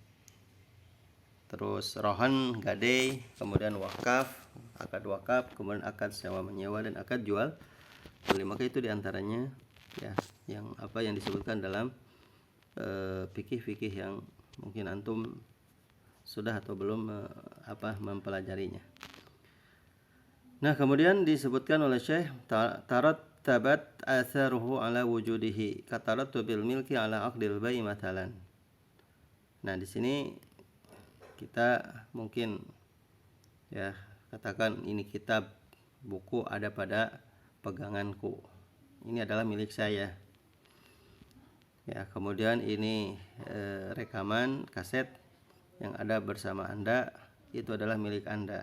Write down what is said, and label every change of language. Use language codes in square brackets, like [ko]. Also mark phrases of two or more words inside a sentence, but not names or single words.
[id] Terus rohan, gadai, kemudian wakaf, akad wakaf, kemudian akad sewa menyewa, dan akad jual beli. Maka itu diantaranya, ya, yang disebutkan dalam fikih-fikih yang mungkin antum sudah atau belum mempelajarinya. Nah, kemudian disebutkan oleh Syekh, [ar] ترتبت آثاره على وجوده كترتب الملك على عقد البيع مثلا. [id] Nah, di sini kita mungkin, ya, katakan ini kitab, buku ada pada peganganku, ini adalah milik saya, ya. Kemudian ini rekaman kaset yang ada bersama Anda, itu adalah milik Anda.